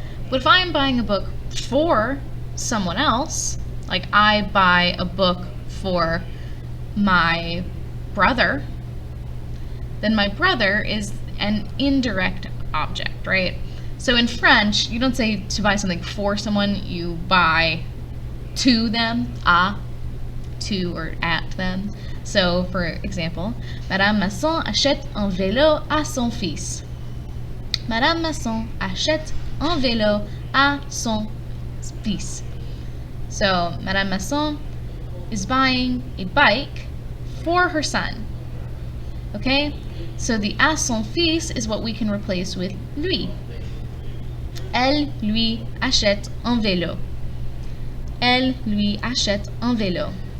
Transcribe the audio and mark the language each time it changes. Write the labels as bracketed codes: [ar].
[en] But if I am buying a book for someone else, like I buy a book for my brother, then my brother is an indirect object, right? So in French, you don't say to buy something for someone, you buy to them, à, to or at them. So, for example, [fr] Madame Masson achète un vélo à son fils. Madame Masson achète un vélo à son fils. [en] So, Madame Masson is buying a bike for her son. Okay? So the à son fils is what we can replace with lui. [fr] Elle lui achète un vélo. Elle lui achète un vélo.